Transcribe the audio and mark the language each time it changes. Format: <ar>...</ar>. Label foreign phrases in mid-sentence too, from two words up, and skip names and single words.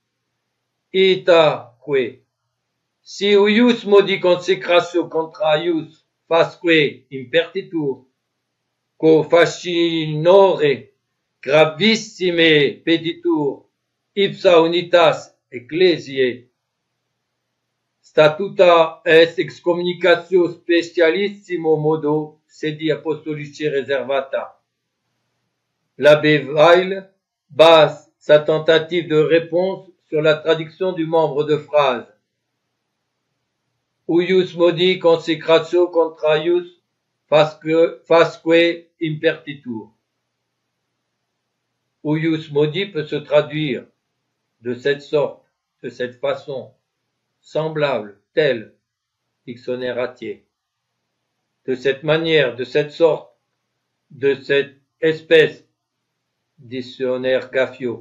<la>Itaque, si ius modi consecratio contra ius fasque impertitur, quo fascinore gravissime peditur ipsa unitas ecclesiae, statuta est excommunicatio specialissimo modo sedi apostolici reservata.</la> <fr>L'abbé Weil base sa tentative de réponse sur la traduction du membre de phrase</fr> <la>Uius modi consecratio contra ius fasque impertitur. Uius modi</la> <fr>peut se traduire de cette sorte, de cette façon, semblable, telle, dictionnaire Ratier, de cette manière, de cette sorte, de cette espèce, dictionnaire Gaffio.</fr>